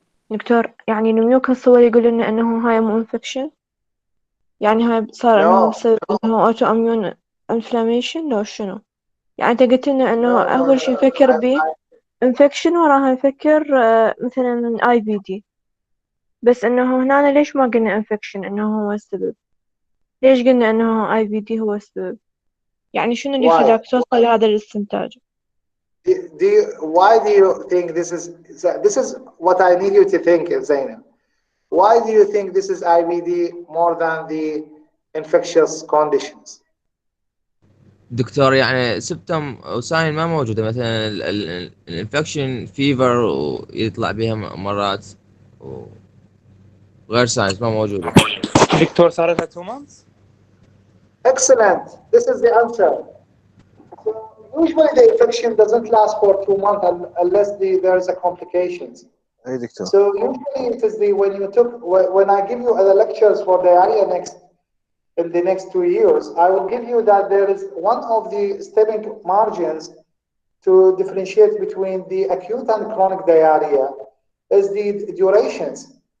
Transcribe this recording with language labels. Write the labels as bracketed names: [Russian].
[Arabic] دكتور يعني الميوكس هو اللي يقول لنا انه هاي مو انفكشن؟ يعني هاي صار انه بسبب انه اوتو اميون انفلاميشن لو شنو؟ يعني انت قلت لنا انه اول شيء نفكر به انفكشن وراها نفكر مثلا اي بي دي، بس انه هنا ليش ما قلنا انفكشن انه هو السبب؟ ليش قلنا انه اي بي دي هو السبب؟ يعني شنو اللي خلاك توصل لهذا الاستنتاج؟ [English] Why do you think this is what I need you to think, Zainab? Why do you think this is IBD more than the infectious conditions? [Arabic] دكتور يعني سبتم وساين ما موجودة، مثلا الانفكشن فيفر ويطلع بها مرات وغير ساينز ما موجودة. دكتور صار لها [English] 2 months. Excellent. This is the answer. So usually the infection doesn't last for 2 months unless there is a complications. Hey, doctor. So usually it is when I give you the lectures for diarrhea in the next 2 years, I will give you that there is one of the stepping margins to differentiate between the acute and chronic diarrhea is the durations.